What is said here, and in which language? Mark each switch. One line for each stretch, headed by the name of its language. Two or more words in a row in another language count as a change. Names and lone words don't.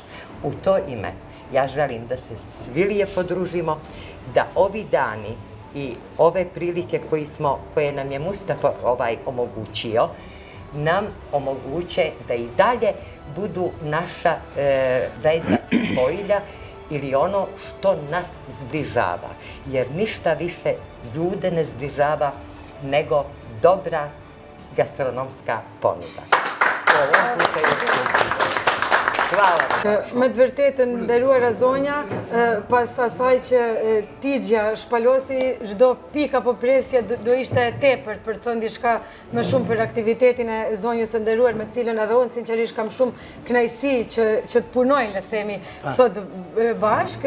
Serbian: U to ime ja želim da se svi lijepo družimo, da ovi dani i ove prilike koje nam je Mustafa omogućio, nam omoguće da i dalje budu naša veza spojilja ili ono što nas zbližava. Jer ništa više ljude ne zbližava nego dobra gastronomska ponuda. Hvala.
Albanian: Me të vërtetën, nderuara zonja, pas asaj që Tigja shpalosi, çdo pika apo presje do ishte e tepërt për të thënë diçka më shumë për aktivitetin e zonjës së nderuar, me të cilën edhe unë sinqerisht kam shumë kënaqësi që të punojnë, le të themi, sot bashkë.